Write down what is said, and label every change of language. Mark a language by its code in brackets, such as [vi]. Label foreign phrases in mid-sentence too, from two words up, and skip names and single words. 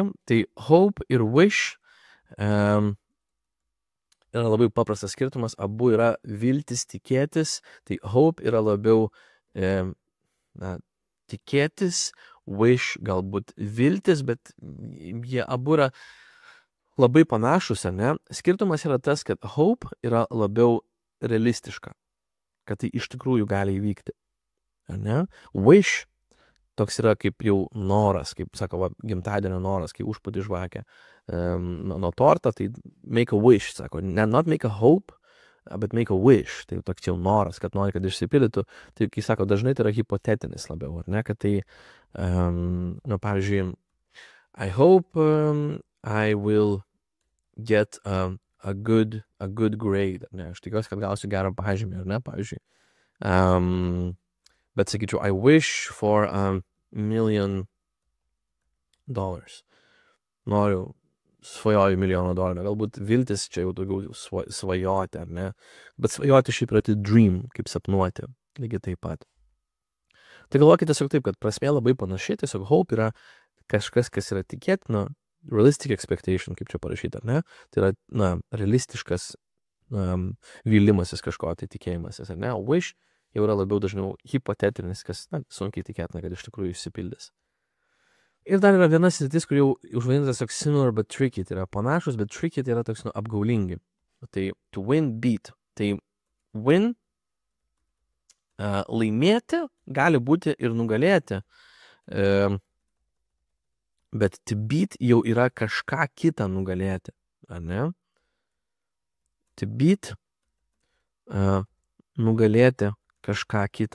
[lt] Tai hope ir wish yra labai paprastas skirtumas, abu yra viltis, tikėtis, tai hope yra labiau tikėtis, wish galbūt viltis, bet jie abu yra labai panašus, ne? Skirtumas yra tas, kad hope yra labiau realistiška, kad tai iš tikrųjų gali įvykti. Ne? Wish toks yra kaip jau noras, kaip sako, gimtadienio noras, kai užpūti žvakę nuo tortą, tai [en] make a wish, [lt] sako, [en] not make a hope, but make a wish, [lt] tai toks jau noras, kad nori, kad išsipildytų, tai kai sako, dažnai tai yra hipotetinis labiau, ar ne, kad tai, pavyzdžiui, [en] I hope I will get a good grade, [lt] ne, aš tikiuosi, kad gausiu gerą pažymį, ar ne, pavyzdžiui. Bet sakyčiau, [en] I wish for $1 million. [lt] Noriu svajoju $1 milijoną, galbūt viltis čia jau daugiau svajoti, ar ne? Bet svajoti šiaip yra tai dream, kaip sapnuoti, lygiai taip pat. Tai galvokite tiesiog taip, kad prasmė labai panašiai, tiesiog hope yra kažkas, kas yra tikėtina, [en] realistic expectation, [lt] kaip čia parašyta, ar ne? Tai yra, na, realistiškas vylimasis kažko, tai tikėjimasis, ar ne? O wish jau yra labiau dažniau hipotetinis, kas, na, sunkiai tikėtina, kad iš tikrųjų išsipildys. Ir dar yra viena sritis, kur jau užvadintas toks [en] similar but tricky, [lt] tai yra panašus, bet tricky tai yra toks, nu, apgaulingi. [en] Tai to win, beat. [lt] Tai win, laimėti gali būti ir nugalėti, bet [en] to beat [lt] jau yra kažką kitą nugalėti, ar ne? [en] To beat, [lt] nugalėti kažką kitą.